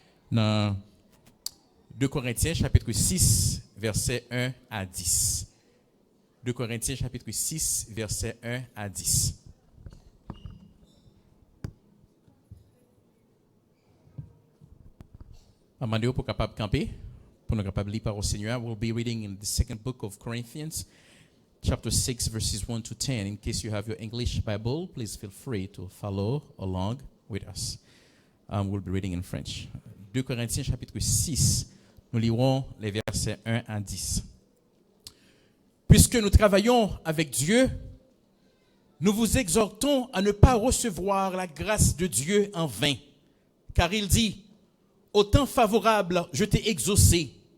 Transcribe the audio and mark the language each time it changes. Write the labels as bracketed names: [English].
[French] Dans 2 Corinthiens, chapitre 6, versets 1 à 10. 2 Corinthiens, chapitre 6, versets 1 à 10. Amandeo pour capable camper, pour nous capable lire par au Seigneur. [English] We'll be reading in the second book of Corinthians, chapter 6, verses 1 to 10. In case you have your English Bible, please feel free to follow along with us. We'll be reading in French. [French] 2 Corinthiens, chapitre 6. Nous lirons les versets 1 à 10. Puisque nous travaillons avec Dieu, nous vous exhortons à ne pas recevoir la grâce de Dieu en vain. Car il dit, au temps favorable, je t'ai exaucé.